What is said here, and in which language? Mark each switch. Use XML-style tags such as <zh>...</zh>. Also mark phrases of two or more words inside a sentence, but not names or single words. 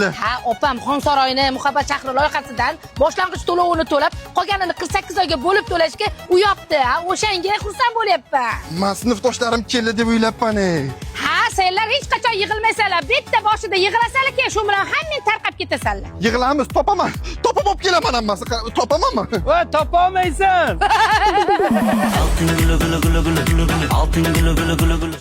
<uz>Ha, opam Xonsaroyni muhabbat chaqiri loyihasidan boshlang'ich to'lovini to'lab, qolganini 48 oyga bo'lib to'lashga uyapti. Ha, o'shanga xursand bo'lyapman. Men sinfdoshlarim keldi deb o'ylabman. Ha, senlar hech qachon yig'ilmaysanlar. Bitta boshida yig'ilasanlar, keyin shu bilan hammang tarqab ketasanlar. Yig'ilamiz, topaman. Topib olib kelaman hammasi. Topamanmi? Voy, topolmaysan.</uz> <tr>Altın gülü gülü gülü gülü gülü. Altın gülü gülü gülü gülü.</tr>